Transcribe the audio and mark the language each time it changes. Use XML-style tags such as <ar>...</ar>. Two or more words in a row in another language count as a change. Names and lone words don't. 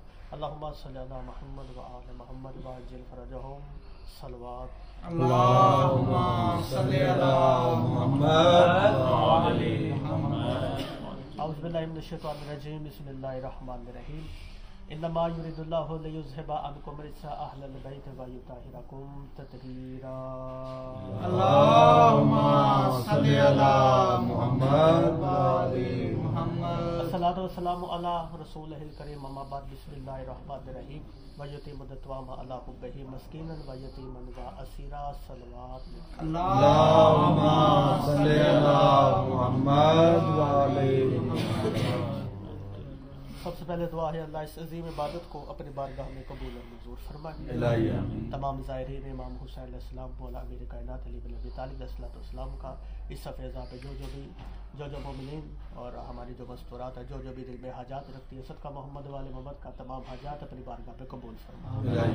<ar>اللهم صل على محمد وآل محمد وعجل فرجهم. सलवात। اللهم صل على محمد وآل محمد. أعوذ بالله من الشيطان الرجيم۔ بسم الله الرحمن الرحيم. إنما يريد الله ليذهب عنكم الرجس أهل البيت ويطهركم تطهيرا. اللهم صل على محمد وآل محمد. الصلاة والسلام على رسوله الكريم. أما بعد. بسم الله الرحمن الرحيم. ويطعمون الطعام على حبه مسكينا ويتيما وأسيرا. सलवात। اللهم صل على محمد وآل محمد.</ar> <ur>سب سے پہلے دعا ہے اللہ اس عظیم عبادت کو اپنی بارگاہ میں قبول اور منظور فرمائے. تمام زائرین امام حسین علیہ السلام مولا امیر کائنات علی بن ابی طالب علیہ السلام کا اس سفیزہ پے جو جو مومنین اور ہماری جو مستورات ہے جو بھی دل میں حاجات رکھتی ہے صدقہ محمد وآل محمد کا تمام حاجات اپنی بارگاہ پے قبول فرمائے.</ur>